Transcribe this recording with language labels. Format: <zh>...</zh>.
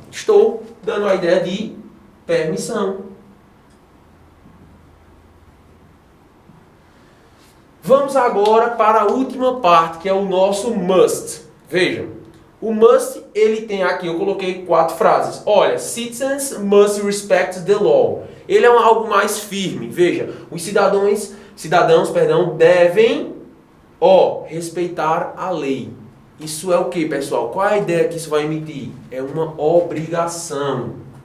<pt>Estou dando a ideia de permissão. Vamos agora para a última parte, que é o nosso must. Vejam, o must, ele tem aqui, eu coloquei 4 frases.</pt> <en>Olha, citizens must respect the law.</en> <pt>Ele é algo mais firme. Veja, os cidadãos, devem, respeitar a lei. Isso é o que, pessoal? Qual é a ideia que isso vai emitir? É uma obrigação.</pt>